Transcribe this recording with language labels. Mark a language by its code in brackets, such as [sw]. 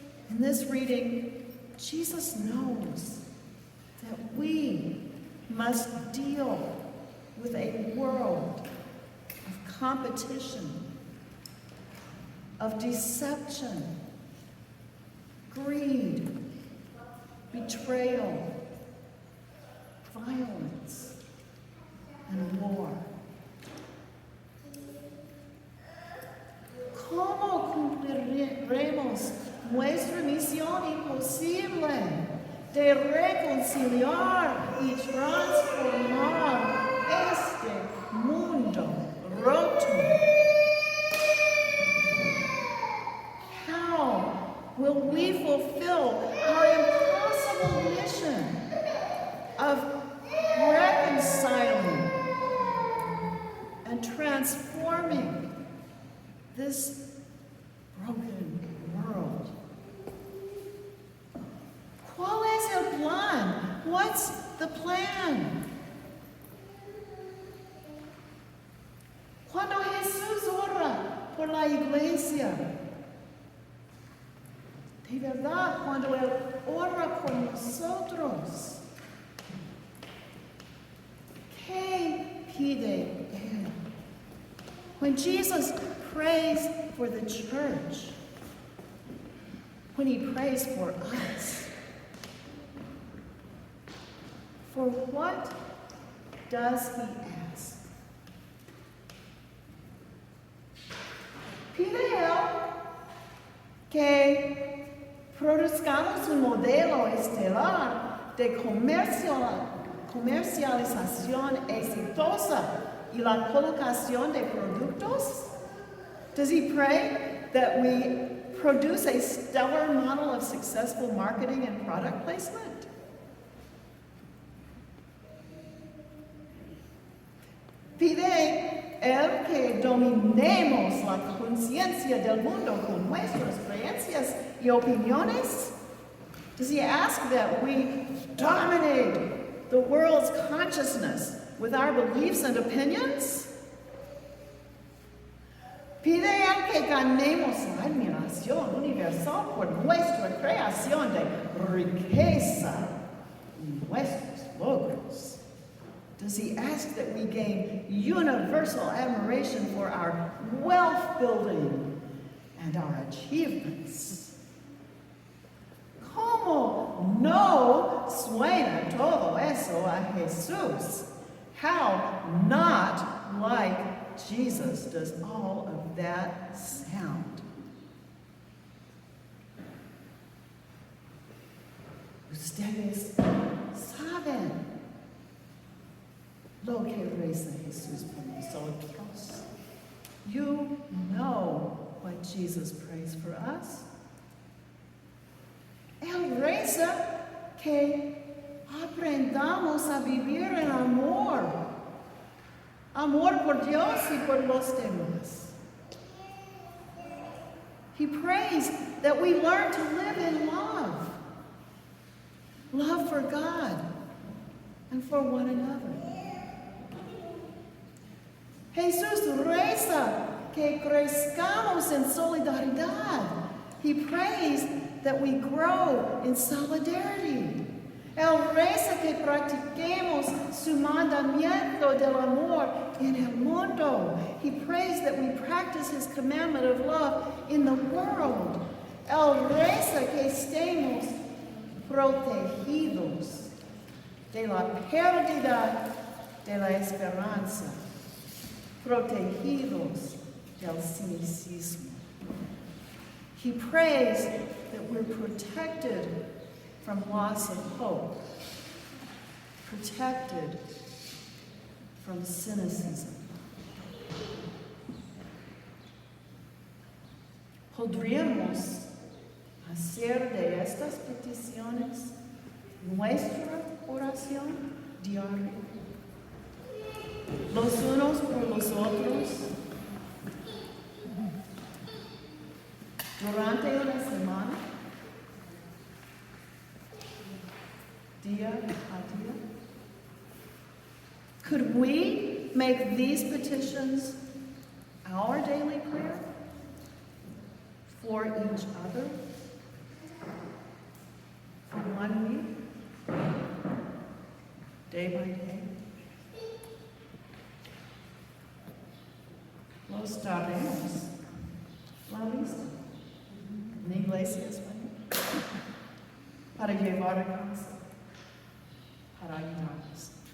[en] In this reading, Jesus knows that we must deal with a world of competition, of deception, greed, betrayal, violence, and war. [es] ¿Cómo cumpliremos nuestra misión imposible de reconciliar y transformar este mundo roto? [en] How will we fulfill our impossible mission of reconciling and transforming this broken world? [es] ¿Cuál es el plan? [en] What's the plan? [es] Cuando Jesús ora por la iglesia, de verdad, cuando Él ora por nosotros, ¿qué pide Él? [en] When Jesus prays for the church, when he prays for us, for what does he ask? [es] Pide él que produzcamos un modelo estelar de comercialización exitosa y la colocación de productos? [en] Does he pray that we produce a stellar model of successful marketing and product placement? [es] Pide él que dominemos la conciencia del mundo con nuestras creencias y opiniones? [en] Does he ask that we dominate the world's consciousness with our beliefs and opinions? [es] Pide él que ganemos la admiración universal por nuestra creación de riqueza y nuestros logros? [en] Does he ask that we gain universal admiration for our wealth building and our achievements? [es] ¿Cómo no suena todo eso a Jesús? [en] How not like Jesus does all of that sound? [es] Ustedes saben lo que reza Jesús por nosotros. [en] You know what Jesus prays for us. [es] Él reza que aprendamos a vivir en amor. Amor por Dios y por los demás. [en] He prays that we learn to live in love. Love for God and for one another. [es] Jesús reza que crezcamos en solidaridad. [en] He prays that we grow in solidarity. [es] Él reza que practiquemos su mandamiento del amor en el mundo. [en] He prays that we practice his commandment of love in the world. [es] Él reza que estemos protegidos de la pérdida de la esperanza. Protegidos del cynicismo. [en] He prays that we're protected from loss of hope, protected from cynicism. [es] ¿Podríamos hacer de estas peticiones nuestra oración diaria? Los unos por los otros, durante una semana, día a día. [en] Could we make these petitions our daily prayer for each other for 1 week, day by day? [es] Los daremos la lista en Iglesia Española para llevar a casa, para ayudarnos.